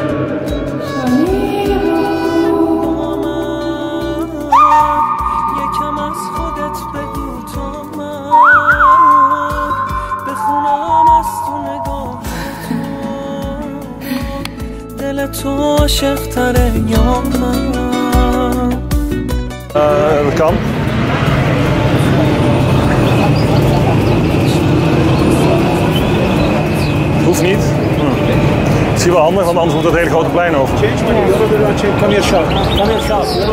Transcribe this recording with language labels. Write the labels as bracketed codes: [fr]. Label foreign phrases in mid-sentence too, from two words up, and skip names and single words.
[fa] یکم از خودت بگو تا من بخونم از تو نگاه تو دل تو عاشق تره یا من [nl] Dat kan. Hoeft niet. Het is hier wel handig, want anders moet het hele grote plein over. [en] Come here, shop. Come here, shop.